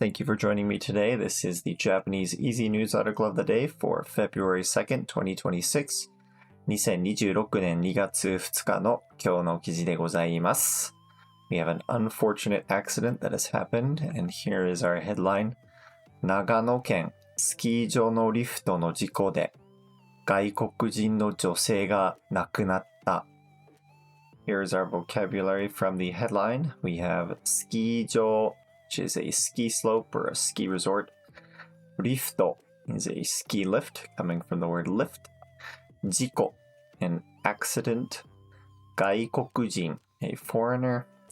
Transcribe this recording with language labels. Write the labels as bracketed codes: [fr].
[en] Thank you for joining me today. This is the Japanese Easy News Article of the Day for February 2nd, 2026. [ja] 2026年2月2日の今日の記事でございます。 [en] We have an unfortunate accident that has happened, and here is our headline. [ja] 長野県スキー場のリフトの事故で外国人の女性が亡くなった。 [en] Here's our vocabulary from the headline. We have ski jo, which is a ski slope or a ski resort. Rifto is a ski lift, coming from the word lift. Jiko, an accident. Gaikokujin, a foreigner.